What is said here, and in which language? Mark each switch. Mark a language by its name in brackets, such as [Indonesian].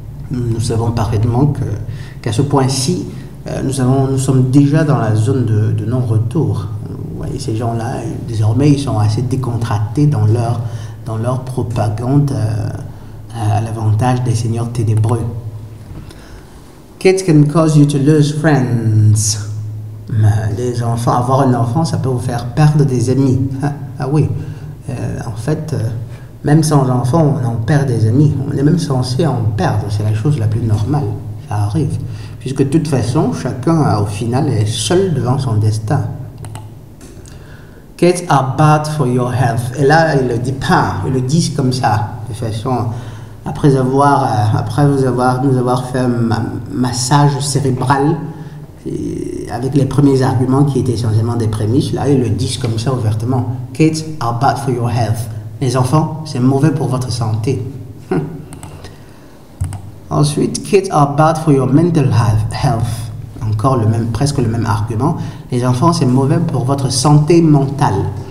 [French] Nous savons parfaitement qu'à ce point-ci, nous sommes déjà dans la zone de non-retour. Vous voyez, ces gens-là, désormais, ils sont assez décontractés dans leur propagande à l'avantage des seigneurs ténébreux. [English] Kids can cause you to lose friends. [French] Les enfants, avoir un enfant, ça peut vous faire perdre des amis. Ah oui, en fait... même sans enfant, on en perd des amis. On est même censé en perdre. C'est la chose la plus normale. Ça arrive. Puisque de toute façon, chacun, au final, est seul devant son destin. [English] Kids are bad for your health. [French] Et là, il ne le dit pas. Ils le disent comme ça. De façon, après nous avoir fait un massage cérébral, avec les premiers arguments qui étaient essentiellement des prémices, là, ils le disent comme ça ouvertement. [English] Kids are bad for your health. [French] Les enfants, c'est mauvais pour votre santé. Ensuite, [English] kids are bad for your mental health. [French] Encore presque le même argument. Les enfants, c'est mauvais pour votre santé mentale.